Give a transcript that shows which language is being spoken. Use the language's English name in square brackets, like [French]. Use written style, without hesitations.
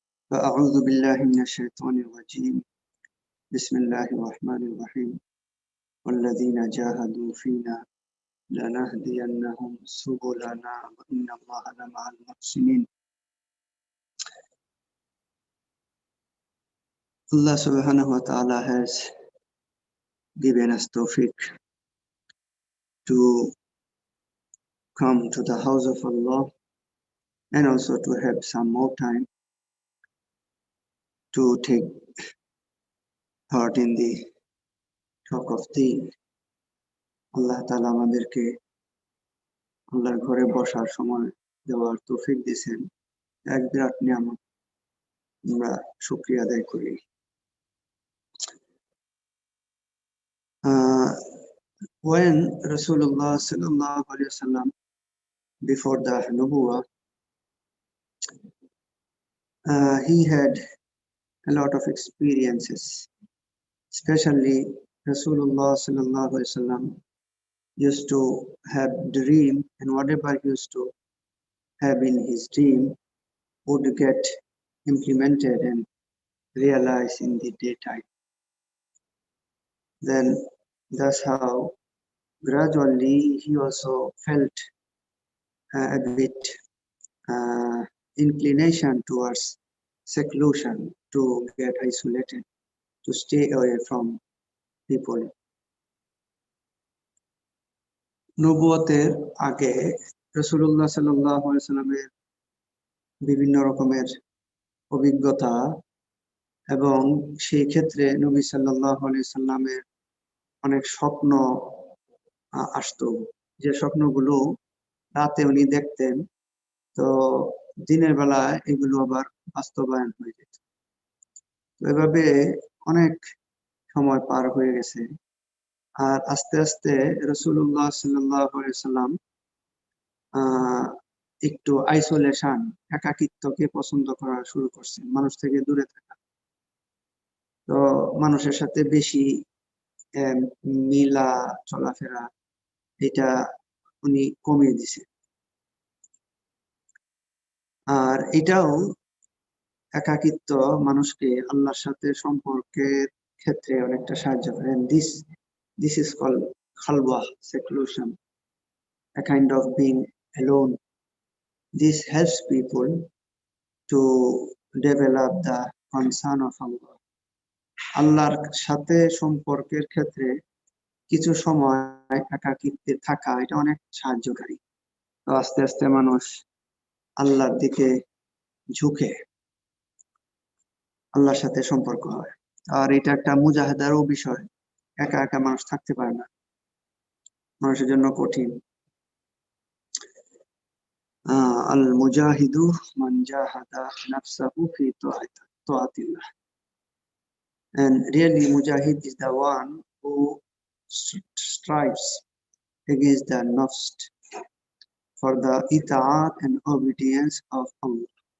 [Arabic] فأعوذ بالله من الشيطان الرجيم بسم الله الرحمن الرحيم والذين جاهدوا فينا لنهدينهم سبلنا وإن الله لمع المحسنين. [English] Allah subhanahu wa ta'ala has given us tawfiq to come to the house of Allah and also to have some more time to take part in the talk of deen. [Bangla] Allah ta'ala আমাদেরকে আল্লাহর ঘরে বসার সময় দেওয়ার তৌফিক দিয়েছেন, এক বিরাট নিয়ামত, আমরা শুকরিয়া আদায় করি। [English] When Rasulullah sallallahu alaihi wasallam, before the Nubuwah, he had a lot of experiences. Especially Rasulullah sallallahu alaihi wasallam used to have dream, and whatever he used to have in his dream would get implemented and realized in the daytime. Then that's how gradually he also felt a bit inclination towards seclusion, to get isolated, to stay away from people. [Bangla] নবুয়তের আগে রাসূলুল্লাহ সাল্লাল্লাহু আলাইহি ওয়াসাল্লামের বিভিন্ন রকমের অভিজ্ঞতা, এবং সেই ক্ষেত্রে নবী সাল্লাল্লাহু আলাইহি ওয়াসাল্লামের অনেক স্বপ্ন আসতো, যে স্বপ্নগুলো রাতে উনি দেখতেন, তো দিনের বেলা এগুলো আবার বাস্তবায়ন হয়ে যেত। তো এভাবে অনেক সময় পার হয়ে গেছে, আর আস্তে আস্তে রাসূলুল্লাহ সাল্লাল্লাহু আলাইহি ওয়াসাল্লাম একটু আইসোলেশন, একাকিত্বকে পছন্দ করা শুরু করছেন, মানুষ থেকে দূরে থাকা। তো মানুষের সাথে বেশি মিলা চলাফেরা, এটা উনি কমিয়ে দিছে। আর এটাও একাকিত্ব মানুষকে আল্লাহর সাথে সম্পর্কের ক্ষেত্রে অনেকটা সাহায্য করে। [English] This is called khalwa, seclusion, a kind of being alone. This helps people to develop the concern of Allah. [Bangla] আল্লাহর সাথে সম্পর্কের ক্ষেত্রে কিছু সময় একাকিত্বে থাকা, এটা অনেক সাহায্যকারী। তো আস্তে আস্তে মানুষ আল্লাহর দিকে ঝুঁকে আল্লাহর সাথে সম্পর্ক হয়। আর এটা একটা মুজাহাদারও বিষয়, একা একা মানুষ থাকতে পারে না, মানুষের জন্য কঠিন। [Arabic] আল মুজাহিদু মান জাহাদা নাফসাহু ফি তাআতিল্লাহ, [English] and really mujahid is the one who strives against the nafs for the itaat and obedience of Allah.